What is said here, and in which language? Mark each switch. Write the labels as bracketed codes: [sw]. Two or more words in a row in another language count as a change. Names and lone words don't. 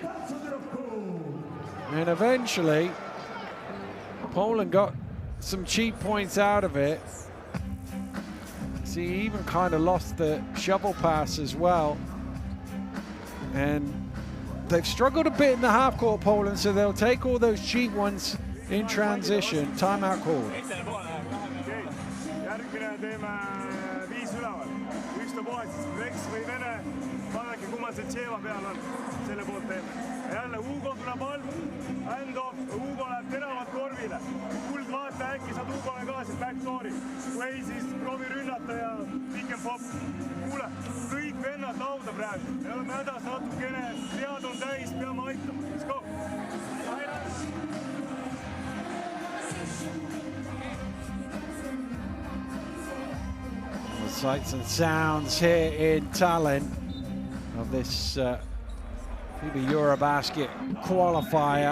[en] And eventually, Poland got some cheap points out of it. See, he even kind of lost the shovel pass as well. And they've struggled a bit in the half-court, Poland, so they'll take all those cheap ones in transition. Timeout call. [et] jälle Hugo tuleb all, hand-off, Hugo läheb teravalt korvile. Kuld vaata, äkki saad Hugole ka siit backdoori. Kui ei, siis proovi rünnata ja [en] pick and pop. [et] Kuule, kõik vennad lauda praegu. Me oleme hädas natukene, pead on täis, peame aitama. [en] Let's go! The sights and sounds here in Tallinn of this FIBA EuroBasket qualifier.